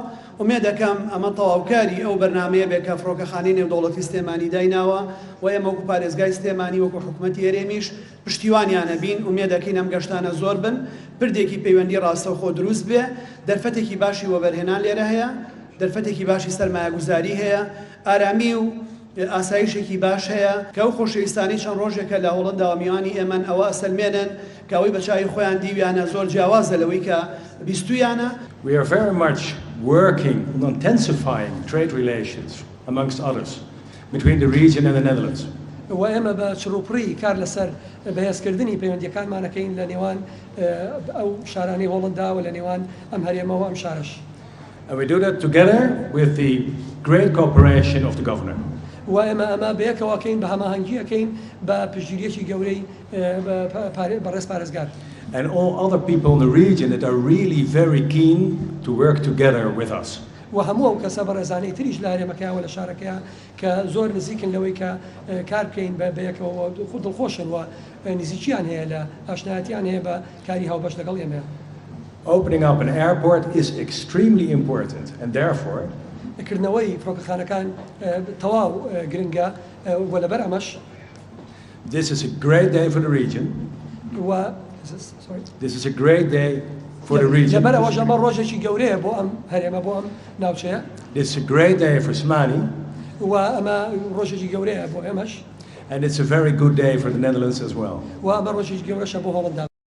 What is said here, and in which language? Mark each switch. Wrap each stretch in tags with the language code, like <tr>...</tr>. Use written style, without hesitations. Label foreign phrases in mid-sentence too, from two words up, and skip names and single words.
<ckb>ومێ دەکەم ئەمە تەواوکاری ئەو بەرنامەیە بێت کە فڕۆکەخانەی نێودەوڵەتی سلێمانی دایناوە و ئێمە وەکو پارێزگای سلێمانی وەکو حکوومەتی هەرێمیش پشتیوانیانە بین و مێدەکەین ئەم گەشتانە زۆر بن پردێکی پەیوەندی ڕاستەوخۆ دروست بێ دەرفەتێکی باشی وەبەرهێنان لێرە هەیە دەرفەتێکی باشی سەرمایه‌گوزاری هەیە ئارامی و ئاسایشێکی باش هەیە کە ئەو خۆشەویستانی چەند ڕۆژێکە لە هۆڵنداوە میوانی ئێمەن ئەوە ئەسەلمێنن کە ئەوەی بە چاوی خۆیان دیویانە زۆر جیاوازە لەوەی کە بیستویانە.</ckb> <en>We are very much working on intensifying trade relations amongst others between the region and the Netherlands.</en> <ckb>و ئێمە بە چڕوپڕی کار لەسەر بەهێزکردنی پەیوەندیەکانمانەکەین لە نێوان ئەو شارانی هۆڵندا و لە نێوان ئەم هەرێمەوە ئەم شارش.</ckb> <en>And we do that together with the great cooperation of the governor.</en> <ckb>و ئێمە ئەمە بەیەکەوەکەین بە هەماهەنگیەکەین بە پشتگیریەکی گەورەی بەڕێز پارێزگار.</ckb> <en>And all other people in the region that are really very keen to work together with us.</en> <ckb>و هەموو ئەو کەسە بەڕێزانەی تریش لە هەرێمەکەیەوە لە شارەکەیە کە زۆر نزیکن لەوەی کە کار بکەین بەیەکەوە خود دڵخۆشن و نزیکیان هەیە لە ئاشنایەتیان هەیە بە کاری هاوبەش لەگەڵ ئێمە.</ckb> <en>Opening up an airport is extremely important and therefore</en> <ckb>کردنەوەی فڕۆکەخانەکان تەواو گرنگە و لەبەر ئەمەش</ckb> <en>this is a great day for the region. This is a great day for the region.</en> <ckb>لەبەر ئەوەش ئەمە ڕۆژێکی گەورەیە بۆ ئەم هەرێمە بۆ ئەم ناوچەیە.</ckb> <en>This is a great day for Smani.</en> <ckb>و ئەمە ڕۆژێکی گەورەیە بۆ ئێمەش.</ckb> <en>And it's a very good day for the Netherlands as well.</en> <ckb>و ئەمە ڕۆژێکی گەورەشە بۆ هۆڵندا.</ckb>